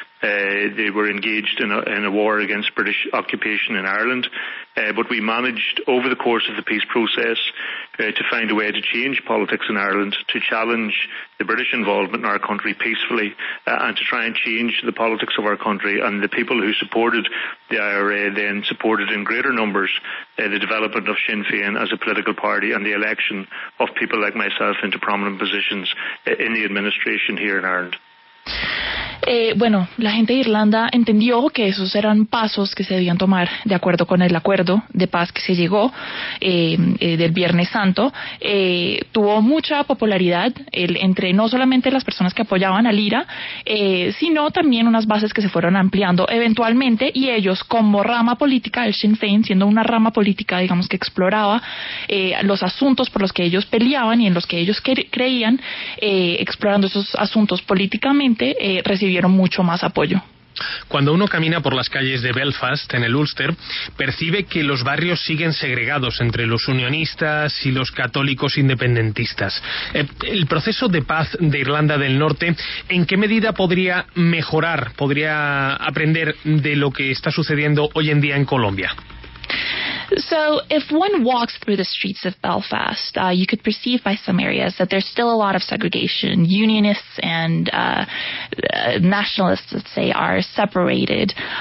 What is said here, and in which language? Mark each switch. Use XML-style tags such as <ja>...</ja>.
<en>They were engaged in a war against British occupation in Ireland, but we managed over the course of the peace process to find a way to change politics in Ireland, to challenge the British involvement in our country peacefully, and to try and change the politics of our country. And the people who supported the IRA then supported in greater numbers the development of Sinn Féin as a political party and the election of people like myself into prominent positions in the administration here in Ireland.</en> <es>Bueno, la gente de Irlanda entendió que esos eran pasos que se debían tomar de acuerdo con el acuerdo de paz que se llegó del Viernes Santo. Tuvo mucha popularidad entre no solamente las personas que apoyaban al IRA, sino también unas bases que se fueron ampliando eventualmente, y ellos como rama política, el Sinn Féin siendo una rama política, digamos, que exploraba los asuntos por los que ellos peleaban y en los que ellos creían, explorando esos asuntos políticamente, recibieron mucho más apoyo. Cuando uno camina por las calles de Belfast, en el Ulster, percibe que los barrios siguen segregados entre los unionistas y los católicos independentistas. El proceso de paz de Irlanda del Norte, ¿en qué medida podría mejorar, podría aprender de lo que está sucediendo hoy en día en Colombia?</es> <en>So if one walks through the streets of Belfast, you could perceive by some areas that there's still a lot of segregation. Unionists and nationalists, let's say, are separated.</en>